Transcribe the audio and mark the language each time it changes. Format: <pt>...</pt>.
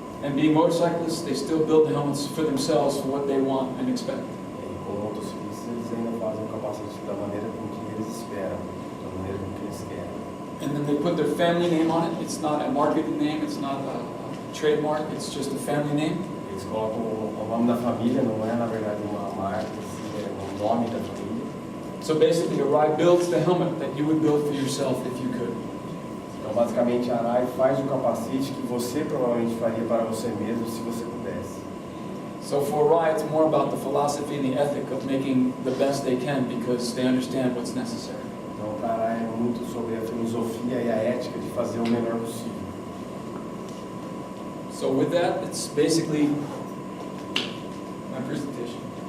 <en>And being motorcyclists, they still build the helmets for themselves for what they want and expect.</en> <pt>E como motociclistas, eles ainda fazem o capacete da maneira com que eles esperam, da maneira com que eles querem.</pt> <en>And then they put their family name on it. It's not a marketing name, it's not a trademark, it's just a family name.</en> <pt>Eles colocam o nome da família, não é na verdade uma marca, é o nome da família.</pt> <en>So basically, Arai builds the helmet that you would build for yourself if you could.</en> <pt>Então, basicamente, a Arai faz o capacete que você provavelmente faria para você mesmo se você pudesse.</pt> <en>So for Arai, it's more about the philosophy and the ethic of making the best they can because they understand what's necessary.</en> <pt>Então, para a Arai é muito sobre a filosofia e a ética de fazer o melhor possível.</pt> <en>So with that, it's basically my presentation.</en>